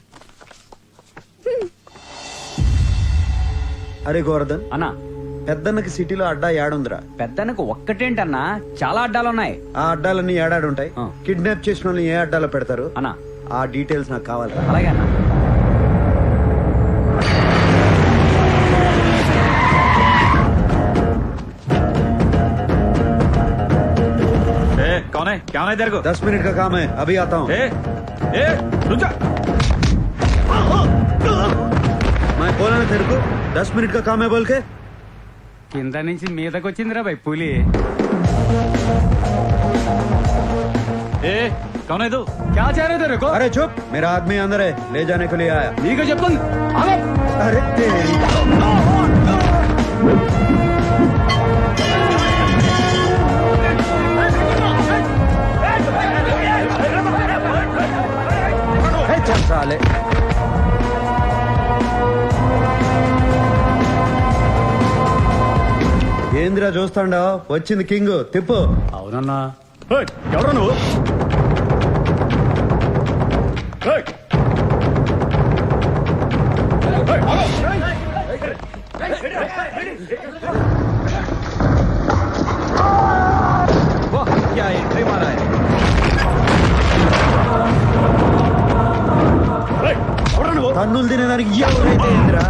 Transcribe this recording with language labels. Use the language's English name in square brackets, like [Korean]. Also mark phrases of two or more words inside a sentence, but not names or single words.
[Telugu] అరే గోవర్ధన్ అన్నా, పెద్దన్నకి సిటీలో అడ్డా ఏడుందిరా? పెద్దన్నకు ఒక్కటేంటన్నా, చాలా అడ్డాలున్నాయి. ఆ అడ్డాలన్నీ ఏడాడుంటాయి. కిడ్నాప్ చేసిన వాళ్ళని ఏ అడ్డాలో పెడతారు అన్నా? ఆ డీటెయిల్స్ నాకు కావాలి. అలాగే అన్నా. [Hindi] कौन है? क्या होना है तेरे को? 10 मिनट का काम है, अभी आता हूँ. रुक जा. मैं बोला ना तेरे को 10 मिनट का काम है बोल के. [Telugu] కింద నుంచి మీదకి వచ్చిందిరా భయ్ పులి. [Hindi] कौन है तू? क्या चाह रहे तेरे को? अरे चुप, मेरा आदमी अंदर है, ले जाने के लिए आया. ठीक है जब अरे तेरी चल साले. [Telugu] ఏంద్రా చూస్తాండా, వచ్చింది కింగ్, తిప్పు. అవునన్నా. ఎవరు నువ్వు? [Hindi] क्या एंट्री मारा है? [Telugu] తన్నులు తినేదానికి ఎవరైతే ఏంద్రా?